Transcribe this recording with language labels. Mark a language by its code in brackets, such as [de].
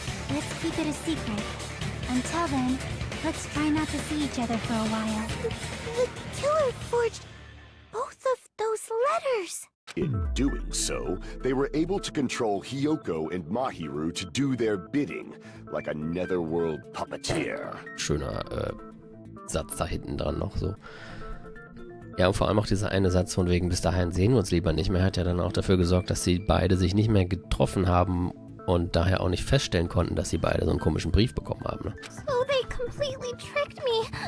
[en] Let's keep it a secret. Until then, let's try not to see each other for a while. The killer forged both of those letters. In doing so, they were able to control Hiyoko and Mahiru to do their bidding, like a netherworld puppeteer. [de] Schöner Satz da hinten dran noch so. Ja, und vor allem auch dieser eine Satz von wegen, bis dahin sehen wir uns lieber nicht mehr, hat ja dann auch dafür gesorgt, dass sie beide sich nicht mehr getroffen haben und daher auch nicht feststellen konnten, dass sie beide so einen komischen Brief bekommen haben. Ne? [en] So they completely tricked me.